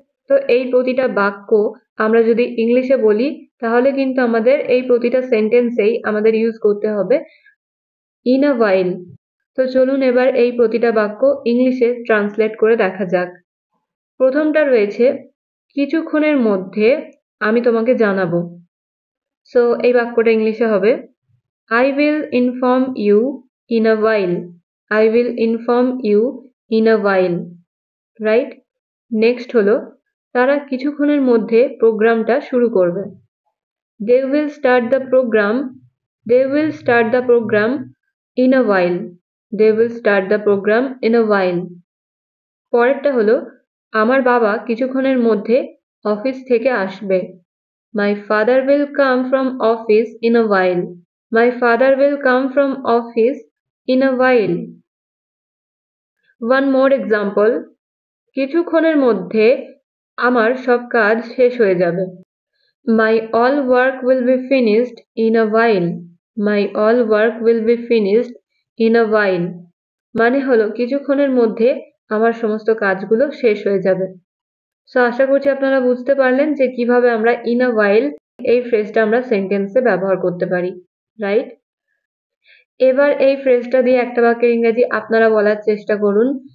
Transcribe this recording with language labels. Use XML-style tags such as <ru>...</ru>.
<bn>তো এই প্রতিটা বাক্য আমরা যদি ইংলিশে বলি তাহলে কিন্তু আমাদের এই প্রতিটা সেন্টেন্সেই আমাদের ইউজ করতে হবে in a while. তো চলুন এবার এই প্রতিটা বাক্য ইংলিশে ট্রান্সলেট করে দেখা যাক। প্রথমটা রয়েছে কিছুক্ষণের মধ্যে আমি তোমাকে জানাবো। সো এই বাক্যটা ইংলিশে হবে</bn> <en>I will inform you in a while. I will inform you in a while. Right.</en> <bn>Next হলো তারা কিছুক্ষণের মধ্যে প্রোগ্রামটা শুরু করবে।</bn> <en>They will start the program. They will start the program in a while. They will start the program in a while.</en> <bn>পরেরটা হলো আমার বাবা কিছুক্ষণের মধ্যে অফিস থেকে আসবে।</bn> <en>My father will come from office in a while. My father will come from office in a while. One more example.</en> <bn>কিছুক্ষণের মধ্যে আমার সব কাজ শেষ হয়ে যাবে।</bn> <en>My all work will be finished in a while. My all work will be finished in a while.</en> <bn>মানে হলো কিছুক্ষণের মধ্যে আমার সমস্ত কাজগুলো শেষ হয়ে যাবে। সো আশা করছি আপনারা বুঝতে পারলেন যে কিভাবে আমরা in a while এই ফ্রেজটা আমরা সেন্টেন্সে ব্যবহার করতে পারি, রাইট। এবার এই ফ্রেজটা দিয়ে একটা বাক্যের ইংরেজি আপনারা বলার চেষ্টা করুন।</bn>